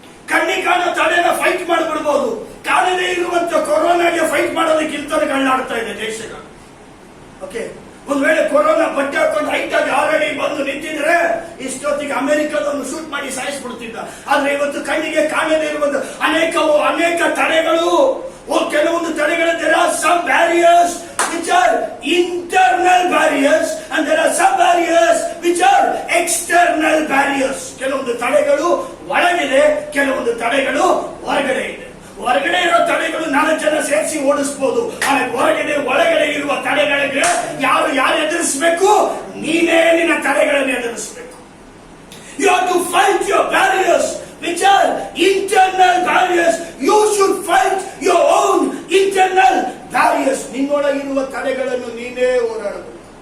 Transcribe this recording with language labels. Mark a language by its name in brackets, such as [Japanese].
[Kannada] ಕಣ್ಣಿಗೆ ಕಾಣೋ ತಡೆನ ಫೈಟ್ ಮಾಡಿಬಿಡ್ಬೋದು. ಕಾಣದೇ ಇರುವಂತ ಕೊರೋನಾಗೆ ಫೈಟ್ ಮಾಡೋದಕ್ಕಿಂತ ಕಳ್ಳಾಡ್ತಾ ಇದೆ ದೇಶಗಳು. ಓಕೆ, ಒಂದ್ ವೇಳೆ ಕೊರೋನಾ ಬಟ್ಟೆ ಹಾಕೊಂಡು ಹೈಟ್ ಆಗಿ ಆಲ್ರೆಡಿ ಬಂದು ನಿಂತಿದ್ರೆ ಇಷ್ಟೊತ್ತಿಗೆ ಅಮೆರಿಕದನ್ನು ಶೂಟ್ ಮಾಡಿ ಸಾಯಿಸ್ಬಿಡ್ತಿದ್ದ. ಆದ್ರೆ ಇವತ್ತು ಕಣ್ಣಿಗೆ ಕಾಣದೇ ಇರುವಂತ ಅನೇಕ ತಡೆಗಳು, ಕೆಲವೊಂದು ತಡೆಗಳು. [English] there are some barriers which are internal barriers and there are some barriers which are external barriers. [Kannada] ಕೆಲವೊಂದು ತಡೆಗಳು ಒಳಗಿದೆ, ಕೆಲವೊಂದು ತಡೆಗಳು ಹೊರಗಡೆ ಇದೆ. ಹೊರಗಡೆ ಇರೋ ತಡೆಗಳು 4 ಜನ ಸೇರಿಸಿ ಓಡಿಸಬಹುದು, ಆದರೆ ಒಳಗಡೆ ಇರುವ ತಡೆಗಳಿಗೆ ಯಾರು ಎದುರಿಸಬೇಕು? ನೀನೇ ನಿನ್ನ ತಡೆಗಳನ್ನು ಎದುರಿಸಬೇಕು. [English] You have to fight your barriers which are internal barriers. You should fight your own internal barriers. [Kannada] ನಿನ್ನೊಳಗಿರುವ ತಡೆಗಳನ್ನು ನೀನೇ ಹೋರಾಡಬೇಕು.